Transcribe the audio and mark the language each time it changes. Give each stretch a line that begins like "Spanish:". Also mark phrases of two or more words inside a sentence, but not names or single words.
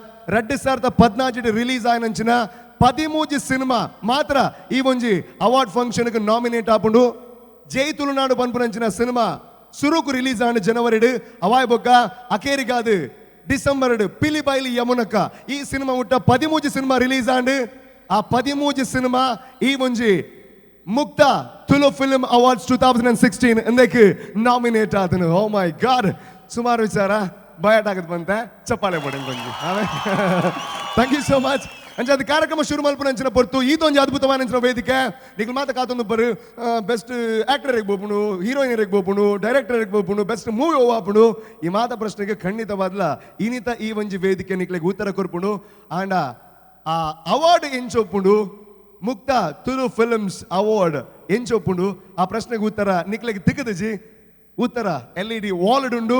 Tulu: 2014 ರಿಲೀಸ್ ಆಯ್ನಂಚಿನ 13 ಸಿನಿಮಾ ಮಾತ್ರ ಈ ಒಂಜಿ
English: award function
Tulu: ನಾಮಿನೇಟ್ ಆಪುಂಡು ಜೈ ತುಳುನಾಡು ಪನ್ಪುನಂಚಿನ ಸಿನಿಮಾ ಸುರುಕು ರಿಲೀಸ್ ಆಂಡ್ ಜನವರಿ ಅವಾಯ್ ಬೊಕ್ಕ ಅಕೇರಿಗಾದು ಡಿಸೆಂಬರ್ ಪಿಲಿ ಬೈಲಿ ಯಮುನಕ್ಕ ಈ ಸಿನಿಮಾ ಮುಟ್ಟ 13 ಸಿನಿಮಾ ರಿಲೀಸ್ ಆಂಡ್ ಆ 13 ಸಿನಿಮಾ ಈ ಒಂಜಿ ಮುಕ್ತ ತುಳು ಫಿಲ್ಮ್ ಅವಾರ್ಡ್ಸ್ 2016 ಎಂದಕ್ಕೆ ನಾಮಿನೇಟ್ ಆದನು.
English: oh my god
Tulu: ಸುಮಾರು ವಿಚಾರ ಬಯಟ್ ಆಗದ್ ಬಂತೆ ಚಪ್ಪಾಳೆ ಪಡೆ ಬಂದು
English: thank you so much
Tulu: ಅಂಚೆ ಅದು ಕಾರ್ಯಕ್ರಮ ಶುರು ಮಲ್ಪನಂಚಿನ ಪೊರ್ತು ಇದೊಂದು ಅದ್ಭುತವಾದ ವೇದಿಕೆ ನಿಖಿಲ್ ಮಾತ ಕಾತೊಂದು ಬರು ಬೆಸ್ಟ್ ಆಕ್ಟರಿಗೆ ಬೋಪುಣು ಹೀರೋಯಿನರಿಗೆ ಬೋಪುಣು ಡೈರೆಕ್ಟರಿಗೆ ಬೋಪುಣು
English: best movie
Tulu: ಓವಾಪುಣು ಈ ಮಾತ ಪ್ರಶ್ನೆಗೆ ಖಂಡಿತವಾದ್ಲ ಇನಿತ ಈ ಒಂಜಿ ವೇದಿಕೆ ನಿಕ್ಲಿಗೆ ಉತ್ತರ ಕೊರ್ಪುಣು ಆಂಡ ಆ ಅವಾರ್ಡ್ ಎಂಚೊಪ್ಪುಂಡು ಮುಕ್ತ ತುಳು ಫಿಲ್ಮ್ಸ್ ಅವಾರ್ಡ್ ಎಂಚೊಪ್ಪುಂಡು ಆ ಪ್ರಶ್ನೆಗೆ ಉತ್ತರ ನಿಕ್ಲಿಗೆ ತಿಕ್ಕದಜಿ ಉತ್ತರ LED ವಾಲ್ ಉಂಡು.